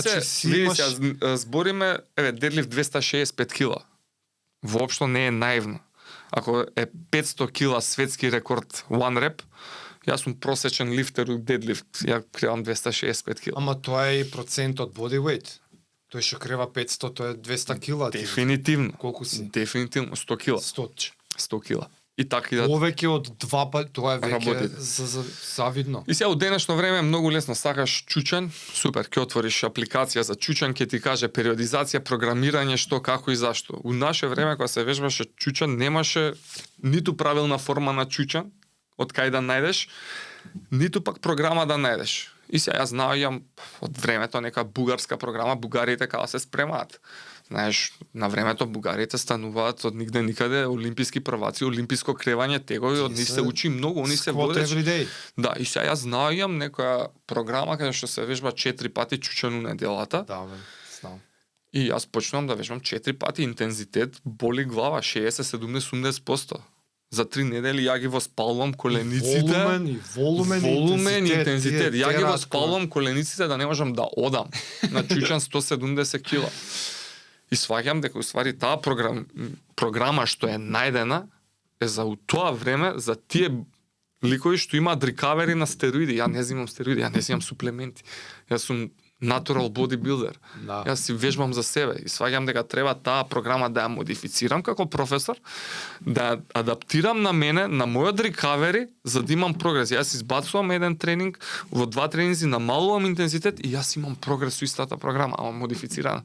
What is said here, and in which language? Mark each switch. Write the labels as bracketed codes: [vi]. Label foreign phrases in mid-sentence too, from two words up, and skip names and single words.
[mk] значи се, види се, збориме, дедлифт 265 кила. Воопшто не е наивно. Ако е 500 кила светски рекорд [en] one rep, [mk] јас сум просечен лифтер у дедлифт. Ја кривам 265 кила. ама тоа е и процент од [en] body weight. [mk] Тој што крева 500, тоа е 200 кила. Дефинитивно. Колку си? Дефинитивно 100 кила. 100. 100 кила. И така и да. Повеќе од 2 пати, тоа е веќе Работите. завидно. И сега, у денешно време е многу лесно. Сакаш чучен, супер, ќе отвориш апликација за чучен, ќе ти каже периодизација, програмирање, што, како и зашто. У наше време, кога се вежбаше чучен, немаше ниту правилна форма на чучен, од кај да најдеш, ниту пак програма да најдеш. И сега јас знаам од времето нека бугарска програма, бугарите каде се спремаат. Знаеш, на времето бугарите стануваат од нигде никаде олимписки прваци, олимписко кревање, тегови, од нив се учи многу, они се Squat водечи. [en] every day. [mk] Да, и сега јас знаам некоја програма каде што се вежба 4 пати чучен у неделата. Да, бе, знам. И јас почнувам да вежбам 4 пати интензитет, боли глава 60, 70, 80%. За 3 недели ја ги воспалвам колениците. Волумен и интензитет. Ја ги разговори. воспалвам колениците да не можам да одам на чучен 170 кила. И сваќам дека уствари таа програма што е најдена е за у тоа време за тие ликови што имаат рекавери на стероиди. Ја не земам стероиди, ја не земам суплементи. Јас сум [en] natural bodybuilder. [mk] Да. Јас си вежбам за себе и сваќам дека треба таа програма да ја модифицирам како професор, да ја адаптирам на мене, на мојот рекавери, за да имам прогрес. Јас избацувам еден тренинг, во 2 тренинзи намалувам интензитет и јас имам прогрес со истата програма, ама модифицирана.